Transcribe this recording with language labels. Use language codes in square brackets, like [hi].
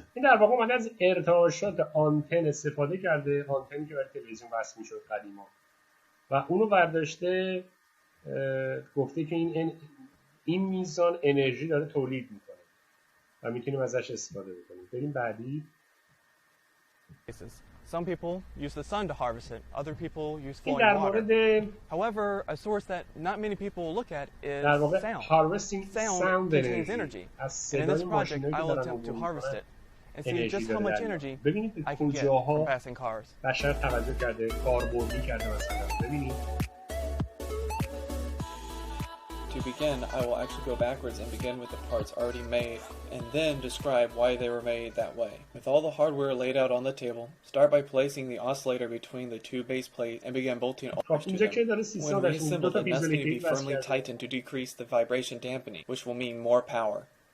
[fa] این در واقع اومده از ارتعاشات آنتن استفاده کرده، آنتنی که برای تلویزیون وصل میشد قدیما، و اونو برداشته گفته که این میزان انرژی داره تولید میکنه و میتونیم ازش استفاده بکنیم. بریم بعدی. [en] Some people use the sun to harvest it. Other people use flowing water. However, a source that not many people look at is sound. Sound contains energy. And in this project, I will attempt to harvest it and see just how much energy I can get from passing cars. [fa] بشر توجه کرده، کاربردی کرده مثلا. ببینید. [en] To begin, I will actually go backwards and begin with the parts already made, and then describe why they were made that way. With all the hardware laid out on the table, start by placing the oscillator between the two base plates and begin bolting all to them. When reassembled, it must need to be firmly tightened to decrease the vibration dampening, which will mean more power.